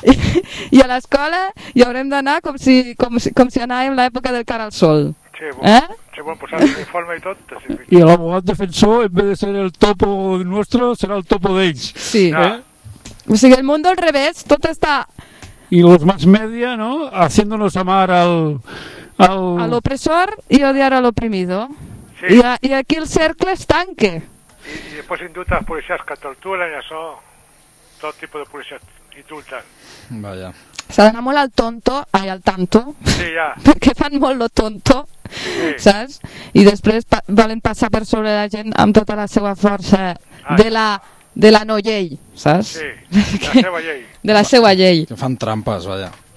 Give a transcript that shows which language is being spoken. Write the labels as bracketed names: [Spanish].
[Catalan] I a l'escola hi haurem d'anar com si anàvem a l'època del cara al sol. Sí, bueno, posar l'informe i tot. I l'abogat defensor, [Spanish] en vez de ser el topo nuestro, [Catalan] serà el topo d'ells. Sí. Ja. O sigui, el món del revés, tot està... [Spanish] Y los más media, ¿no? Haciéndonos amar al opresor y odiar al oprimido. Sí. Y aquí el cercle es tanque. Y después indultan las policías que torturan y eso, todo tipo de policías indultan. Vaya. [Catalan] S'ha d'anar molt al tonto, ai, al tanto, sí, ja. Perquè fan molt lo tonto, sí. Saps? I després volen passar per sobre la gent amb tota la seva força de la... De la no llei, saps? Sí, de la seva llei. Que fan trampes, vaja.